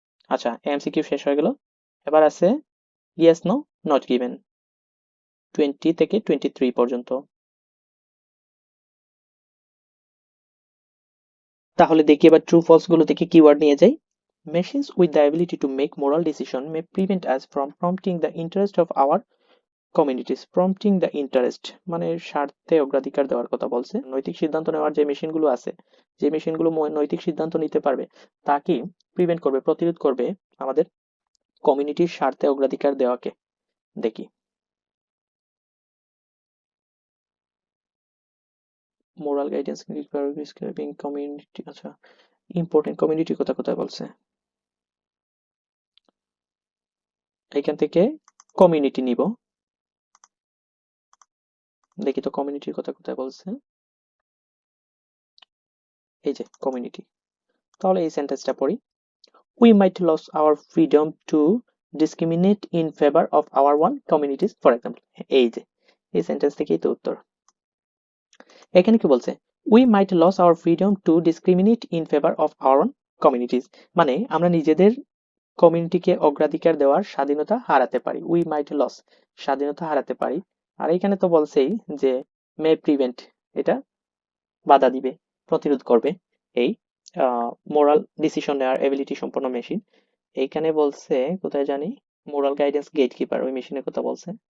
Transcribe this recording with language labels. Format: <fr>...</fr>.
<bn>আচ্ছা, এমসিকিউ শেষ হয়ে গেল। এবার আছে ইয়েস নো নট গিভেন, 20 থেকে 23 পর্যন্ত। তাহলে দেখি এবার ট্রু ফলস গুলো থেকে কিওয়ার্ড নিয়ে যাই।</bn> <en>Machines with the ability to make moral decision may prevent us from prompting the interest of our communities. Prompting the interest</en> <bn>মানে স্বার্থে অগ্রাধিকার দেওয়ার কথা বলছে। নৈতিক সিদ্ধান্ত নেওয়ার যে মেশিনগুলো আছে, যে মেশিনগুলো নৈতিক সিদ্ধান্ত নিতে পারবে, তা কি প্রিভেন্ট করবে, প্রতিরোধ করবে আমাদের কমিউনিটির স্বার্থে অগ্রাধিকার দেওয়াকে।</bn> <en>দেখি, moral guidance prescribing community.</en> <bn>আচ্ছা, ইম্পর্টেন্ট কমিউনিটি কথা কোথায় বলছে, এখান থেকে কমিউনিটি নিব। দেখি তো কমিউনিটির কথা কোথায় বলছে, এই যে কমিউনিটি। তাহলে এই সেন্টেন্সটা পড়ি,</bn> <en>we might lose our freedom to discriminate in favor of our own communities for example।</en> <bn>এই যে এই সেন্টেন্স থেকেই তো উত্তর। এখানে কি বলছে,</bn> <en>we might lose our freedom to discriminate in favor of our own communities,</en> <bn>মানে আমরা নিজেদের কমিউনিটিকে অগ্রাধিকার দেওয়ার স্বাধীনতা হারাতে পারি।</bn> <en>we might lose,</en> <bn>স্বাধীনতা হারাতে পারি। আর এখানে তো বলছেই যে</bn> <en>may prevent,</en> <bn>এটা বাধা দিবে, প্রতিরোধ করবে এই মোরাল ডিসিশন নেওয়ার এবিলিটি সম্পন্ন মেশিন। এইখানে বলছে কোথায় জানি,</bn> <en>moral guidance gatekeeper,</en> <bn>ওই মেশিনের কথা বলছে।</bn>